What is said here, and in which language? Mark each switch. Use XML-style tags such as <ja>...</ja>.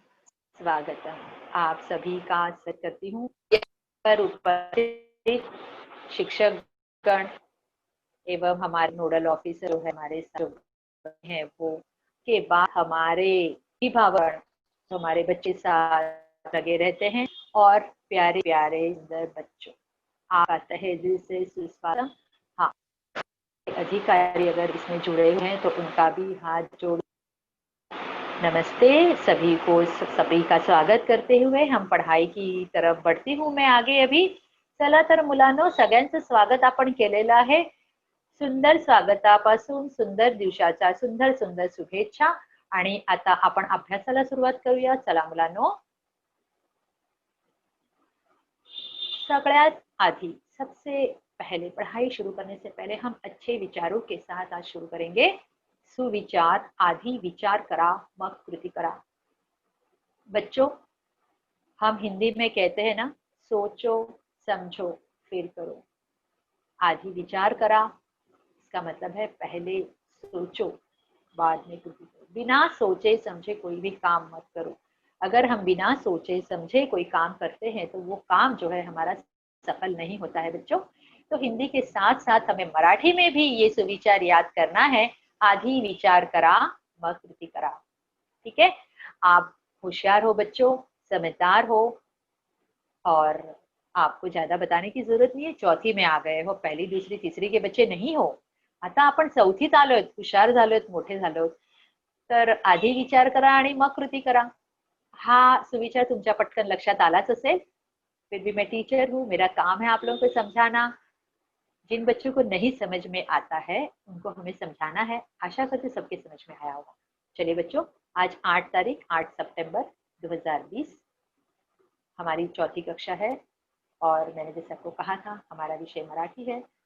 <hi>स्वागत आप सभी का स्वागत करती हूँ. पर उपस्थित शिक्षक गण एवं हमारे नोडल ऑफिसर जो है हमारे साथ हैं, वो के बाद हमारे अभिभावक हमारे बच्चे साथ लगे रहते हैं और प्यारे प्यारे सुंदर बच्चों, आपका तहे दिल से सुस्वागत. हाँ, अधिकारी अगर इसमें जुड़े हुए हैं तो उनका भी हाथ जोड़ नमस्ते. सभी को सभी का स्वागत करते हुए हम पढ़ाई की तरफ बढ़ती हूँ मैं आगे.</hi> <mr>अभी चला तर मुलांनो, सगळ्यांचं स्वागत आपण केलेलं आहे. सुंदर स्वागतापासून सुंदर दिवसाच्या सुंदर सुंदर शुभेच्छा. आणि आता आपण अभ्यासाला सुरुवात करूया. चला मुलांनो, सगळ्यात आधी</mr> <hi>सबसे पहले पढ़ाई शुरू करने से पहले हम अच्छे विचारों के साथ आज शुरू करेंगे.</hi> <mr>सुविचार आधी विचार करा मग कृति करा.</mr> <hi>बच्चों, हम हिंदी में कहते हैं ना, सोचो समझो फिर करो.</hi> <mr>आधी विचार करा,</mr> <hi>इसका मतलब है पहले सोचो बाद में कृति करो. बिना सोचे समझे कोई भी काम मत करो. अगर हम बिना सोचे समझे कोई काम करते हैं तो वो काम जो है हमारा सफल नहीं होता है बच्चों. तो हिंदी के साथ साथ हमें मराठी में भी ये सुविचार याद करना है.</hi> <mr>आधी विचार करा म कृति करा।</mr> <hi>ठीक है, आप होशियार हो बच्चों, समझदार हो, और आपको ज्यादा बताने की जरूरत नाही, चौथी में आ गए हो, पहिली दुसरी तिसरी के बच्चे नाही हो,</hi> <mr>आता आपण चौथीत आलोय, हुशार झालोय, मोठे झालोय, तर आधी विचार करा आणि मग कृती करा। हा सुविचार तुमच्या पटकन लक्षात आलाच असेल।</mr> <hi>फिर भी मैं टीचर हूँ, मेरा काम है आप लोगों को समझाना। जिन बच्चों को नहीं समझ में आता है उनको हमें समझाना है, आशा करती सबके समझ में आया होगा। चलिए बच्चों, आज 8 सितंबर 2020 हमारी चौथी कक्षा है, और मैंने जैसे आपको कहा था हमारा विषय मराठी है।</hi>